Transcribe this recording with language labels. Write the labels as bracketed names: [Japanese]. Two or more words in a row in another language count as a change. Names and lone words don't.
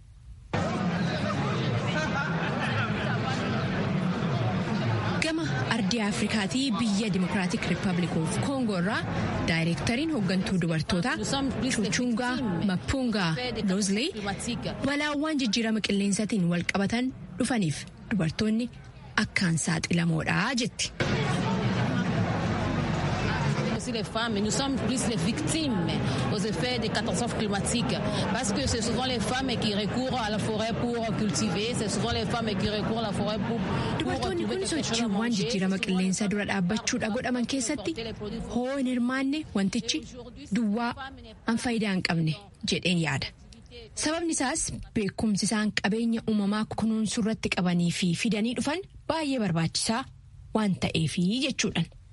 [Oromo] Gama ardii Afrikaatii biyya Dimokiraatik Riippaabilik of Koongoo irraa daayireektariin hooggantuu dubartootaa Chuchungaa Mapungaa Lozlee balaawwan jijjiirama qilleensaatiin wal qabatan dhufaniif dubartoonni akkaan saaxilamoodha jetti. [French] Les femmes, nous sommes plus les victimes aux effets des catastrophes climatiques parce que c'est souvent les femmes qui recourent à la forêt pour cultiver, c'est souvent les femmes qui recourent à la forêt pour [Oromo] dubartoonni kun sochiiwwan jijjiirama qilleensaa dura dhaabbachuudha godhaman keessatti hoo hin hirmaanne wantichi duwwaa an faayidaa hin qabne jedheen yaada. Sababni isaas beekumsi isaan qabeenya uumamaa kunuunsuu irratti qabanii fi fidanii dhufan baay'ee barbaachisaa waan ta'eefi jechuudhaan.